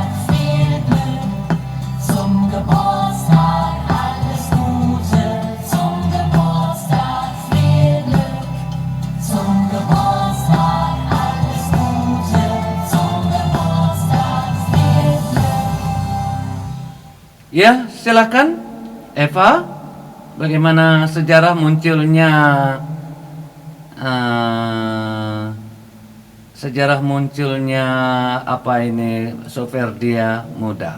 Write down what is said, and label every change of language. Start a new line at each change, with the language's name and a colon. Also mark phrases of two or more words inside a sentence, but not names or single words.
German: viel Glück, zum Geburtstag alles Gute, zum Geburtstag viel Glück, zum Geburtstag alles Gute, zum Geburtstag viel Glück.
Indonesian: Ya, silakan Eva, bagaimana sejarah munculnya apa ini Soferdia Muda.